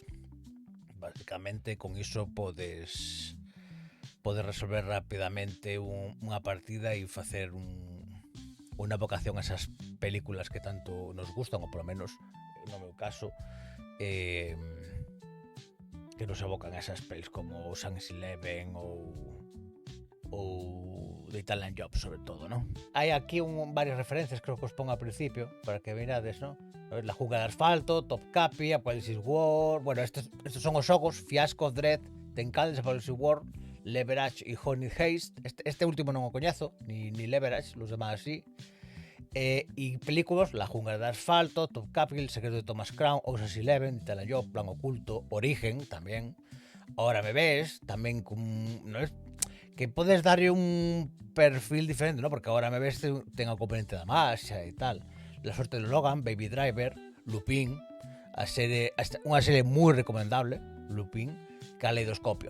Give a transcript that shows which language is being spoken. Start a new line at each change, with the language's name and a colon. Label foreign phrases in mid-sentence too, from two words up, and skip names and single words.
Galician: Basicamente con iso podes resolver rapidamente unha partida e facer unha vocación a esas películas que tanto nos gustan, ou polo menos no meu caso que nos evocan esas pelis como Ocean's Eleven ou The Italian Job, sobre todo, ¿no? Hai aquí varias referencias, creo que os pongo ao principio, para que mirades, ¿no? La Jungla de Asfalto, Top Capi, Apocalipsis War... Bueno,
Spanish: estos son
Galician: os xogos Fiasco, Dread, Tencades, Apocalipsis War, Leverage e Honey Haste. Este último non o coñezo, ni Leverage,
Spanish: los demás así.
Galician: E películas, La Jungla de Asfalto, Top Capi, El secreto de Thomas Crown, Ocean's Eleven, Italian Job, Plan Oculto, Origen, tamén. Ahora me ves, tamén con... ¿no? Que podes darlle un perfil diferente, ¿no? Porque Ahora me ves ten o componente da marcha e tal. La suerte de Logan, Baby Driver, Lupin, unha serie moi recomendable, Lupin, Caleidoscopio.